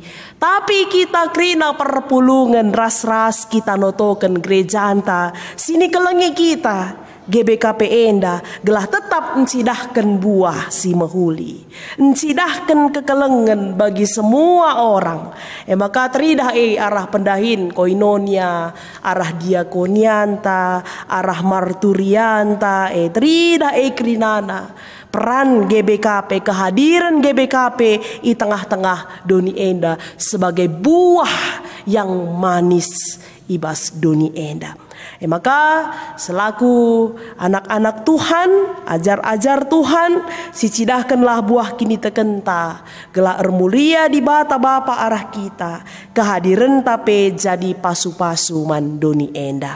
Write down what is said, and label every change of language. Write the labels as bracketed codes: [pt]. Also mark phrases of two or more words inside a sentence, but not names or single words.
[btx] Tapi kita krina perpulungan ras-ras kita notoken gereja anta sini kelengi kita GBKP enda gelah tetap mencidahkan buah si mahuli, mencidahkan kekelengan [id] bagi semua orang. [btx] Maka teridah arah pendahin koinonia, arah diakonianta, arah marturianta, teridah krinana. Peran GBKP, kehadiran GBKP di tengah-tengah doni enda [id] sebagai buah yang manis [btx] ibas doni enda. Maka selaku anak-anak Tuhan, ajar-ajar Tuhan, sicidahkanlah buah kini tekenta, gelar mulia di bata bapa arah kita, kehadiran tape jadi pasu-pasu mandoni enda.